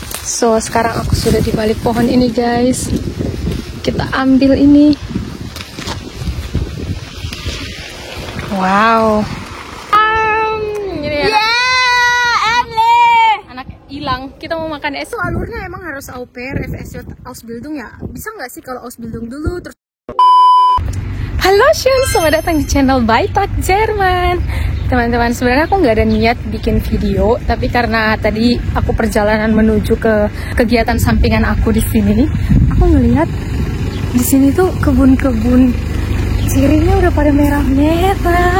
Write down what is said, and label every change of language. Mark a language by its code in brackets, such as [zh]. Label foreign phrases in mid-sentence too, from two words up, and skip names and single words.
[id] So, sekarang aku sudah di balik pohon ini, guys. Kita ambil ini. Wow. Ini anak hilang. Kita mau makan es. So, alurnya emang harus au pair, FSJ, Ausbildung ya. Bisa nggak sih kalau Ausbildung dulu terus? Halo Shun, selamat datang di channel Baitak Jerman. Teman-teman, sebenarnya aku nggak ada niat bikin video, tapi karena tadi aku perjalanan menuju ke kegiatan sampingan aku di sini, aku ngelihat di sini tuh kebun-kebun cirinya udah pada merah-merah.